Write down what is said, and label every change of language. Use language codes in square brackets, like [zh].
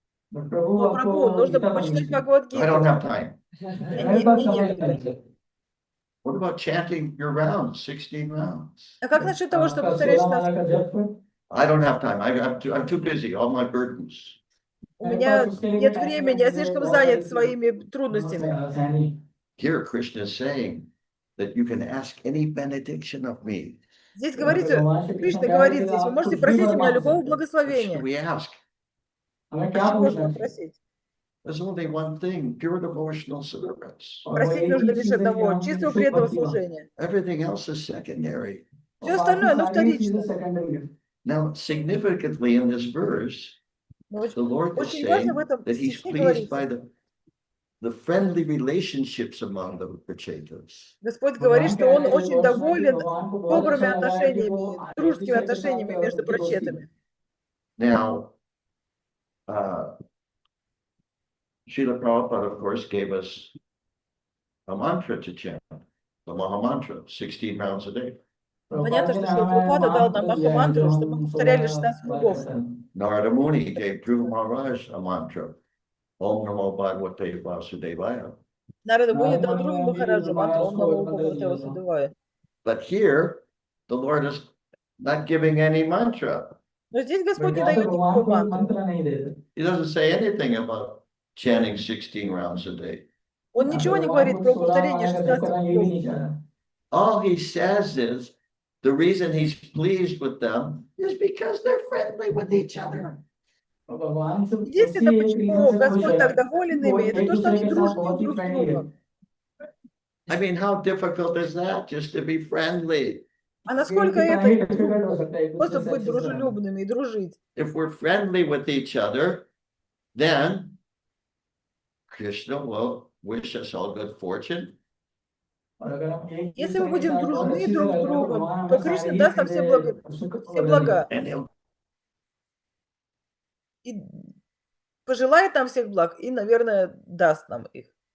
[ru] Но, Прабху, нужно почитать Бхагават-гиту. [en] I don't have time. [ru] Нет. [en] What about chanting your rounds, 16 rounds? [ru] А как насчет того, чтобы повторять 16 кругов? [en] I don't have time. I'm too busy. All my burdens. [ru] У меня нет времени, я слишком занят своими трудностями. [en] Here, Krishna is saying that you can ask any benediction of me. [ru] Здесь говорится, Кришна говорит здесь, вы можете просить у меня любого благословения. [en] We ask. [ru] Чего же нам просить? [en] There's only one thing, pure devotional service. [ru] Просить нужно лишь одного, чистого преданного служения. [en] Everything else is secondary. [ru] Все остальное, оно вторично. [en] Now, significantly in this verse, the Lord is [ru] Очень важно [en] saying [ru] в этом [en] that He's [ru] стихе [en] pleased by [ru] говорится. [en] the friendly relationships among the Prachetas. [ru] Господь говорит, что Он очень доволен добрыми отношениями, дружескими отношениями между прачетами. [en] Now, Srila Prabhupada, of course, gave us a mantra to chant, the Maha Mantra, 16 rounds a day. [ru] Понятно, что Шрила Прабхупада дал нам Маха-мантру, чтобы мы повторяли 16 кругов. [en] Narada Muni gave Dhruva Maharaj a mantra, [sa] Om Namo Bhagavate Vasudevaya. [ru] Нарада Муни дал Друве Махараджу мантру, [sa] Ом Намо Бхагавате Васудевая. [en] But here, the Lord is not giving any mantra. [ru] Но здесь Господь не дает никакой мантры. [en] He doesn't say anything about chanting 16 rounds a day. [ru] Он ничего не говорит про повторение 16 кругов. [en] All he says is the reason he's pleased with them is because they're friendly with each other. [ru] Единственное, почему Господь так доволен ими, это то, что они дружны друг с другом. [en] I mean, how difficult is that, just to be friendly? [ru] А насколько это просто быть дружелюбными и дружить? [en] If we're friendly with each other, then Krishna will wish us all good fortune. [ru] Если мы будем дружны друг с другом, то Кришна даст нам все блага. И пожелает нам всех благ и, наверное, даст нам их.